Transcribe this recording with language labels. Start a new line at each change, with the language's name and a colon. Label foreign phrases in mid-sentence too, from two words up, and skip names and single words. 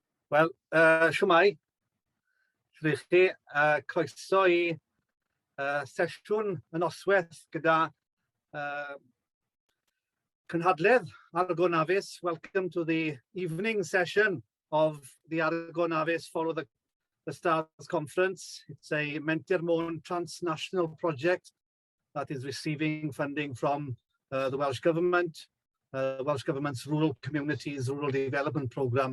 Welsh: Wel, siwmai, rydych chi croeso I sesiwn y noswaith gyda cynhadledd Argo Navis.
English: Welcome to the evening session of the Argo Navis Follow the Stars Conference. It's a Menter transnational project that is receiving funding from the Welsh Government, Welsh Government's Rural Communities Rural Development Programme.